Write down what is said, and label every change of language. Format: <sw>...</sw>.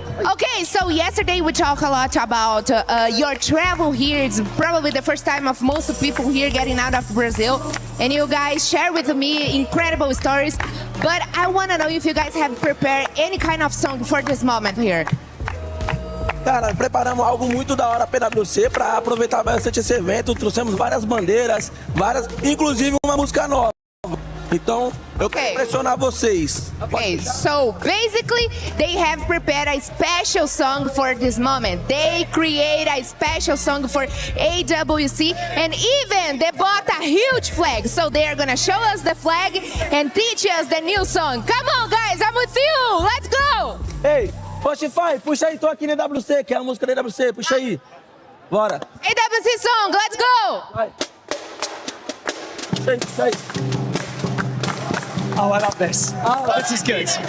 <en>Okay, so yesterday we talked a lot about your travel here. It's probably the first time of most people here getting out of Brazil. And you guys share with me incredible stories. But I want to know if you guys have prepared any kind of song for this moment here.</en> <pt>Cara, preparamos algo muito da hora para EWC para aproveitar bastante esse evento. Trouxemos várias bandeiras, inclusive uma música nova. Então, eu quero impressionar vocês.</pt> <en>Okay, so basically they have prepared a special song for this moment. They create a special song for EWC, and even they bought a huge flag. So they are gonna show us the flag and teach us the new song. Come on, guys, I'm with you. Let's go.</en> <pt>Ei, Spotify, puxa aí, tô aqui na EWC, que é a música da EWC, puxa aí. Bora.</pt> <en>EWC song, let's go.</en> <pt>Vai. Puxa aí, puxa aí.</pt> <en>Oh, I love this. Oh, this is good.</en>